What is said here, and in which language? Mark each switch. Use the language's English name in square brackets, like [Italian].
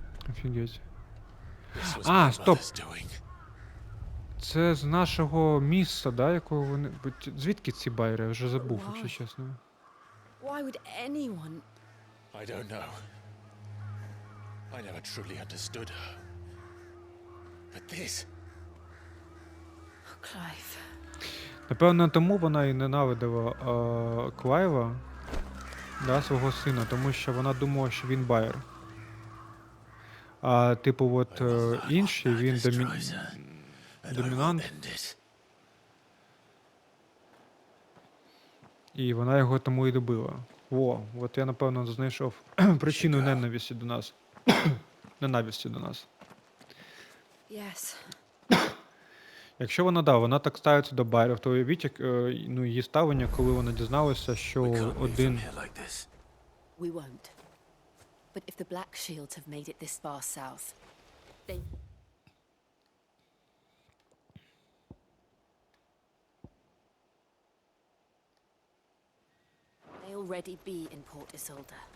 [Ukrainian] Офігеть. А, стоп! Це з нашого місця, да, якого вони... Звідки ці байри? Я вже забув, якщо чесно. [English] Why would anyone? I don't know. I never truly understood her. But this... Clive. [Ukrainian] Напевно, тому вона і ненавидила Клайва, да, свого сина, тому що вона думала, що він байер. А типу, от інший, він домінант. І вона його тому і любила. О, от я, напевно, знайшов причину ненависті до нас. Ненависті до нас. [English] Yes. [Ukrainian] Якщо вона, да, вона так ставиться до байерів, то уявіть, як, ну, її ставлення, коли вона дізналася, що один... [English] We won't. But if the Black Shields have made it this far south, they... They already be in Port Isolde.